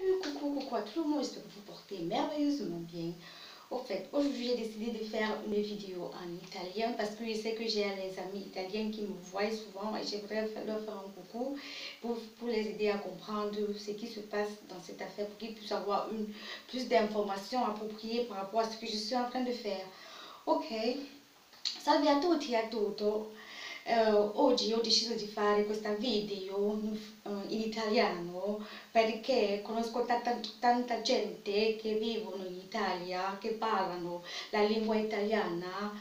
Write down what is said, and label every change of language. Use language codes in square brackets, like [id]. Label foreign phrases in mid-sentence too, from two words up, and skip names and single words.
[fr] Coucou à tout le monde, j'espère que vous portez merveilleusement bien. Au fait, aujourd'hui j'ai décidé de faire une vidéo en italien parce que je sais que j'ai des amis italiens qui me voient souvent et j'aimerais leur faire un coucou pour les aider à comprendre ce qui se passe dans cette affaire pour qu'ils puissent avoir plus d'informations appropriées par rapport à ce que je suis en train de faire. [it] Ok, salve a tutto. Oggi ho deciso di fare questa video in italiano perché conosco tanta gente che vivono in Italia, che parlano la lingua italiana.